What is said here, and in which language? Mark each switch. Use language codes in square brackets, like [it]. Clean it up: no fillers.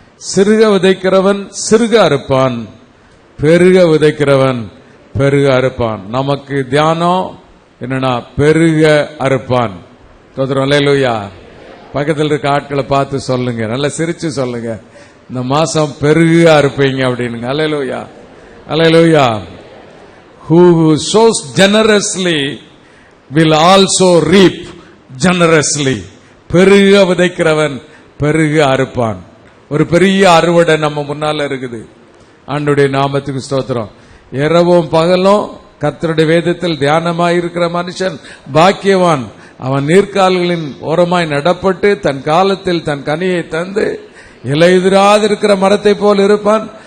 [ta] சிறுக விதைக்கிறவன் சிறுக அறுப்பான், பெருக விதைக்கிறவன் பெருக அறுப்பான். நமக்கு தியானம் என்னன்னா பெருக அறுப்பான். அல்லேலூயா. பக்கத்தில் இருக்க ஆட்களை பார்த்து சொல்லுங்க, நல்லா சிரிச்சு சொல்லுங்க, இந்த மாசம் பெருக அறுப்பீங்க அப்படின்னு. அல்லேலூயா, அல்லேலூயா. [en] Who sows generously will also reap generously. [ta] பெருக விதைக்கிறவன் பெருக அறுப்பான். ஒரு பெரிய அறுவடை நம்ம முன்னால இருக்குது. ஆண்டவருடைய நாமத்துக்கு ஸ்தோத்திரம். இரவும் பகலும் கர்த்தருடைய வேதத்தில் தியானமாயிருக்கிற மனுஷன் பாக்கியவான். அவன் நீர்க்கால்களின் ஓரமாய் நடப்பட்டு தன் காலத்தில் தன் கனியை தந்து இலையுதிராதிருக்கிற மரத்தை போல் இருப்பான்.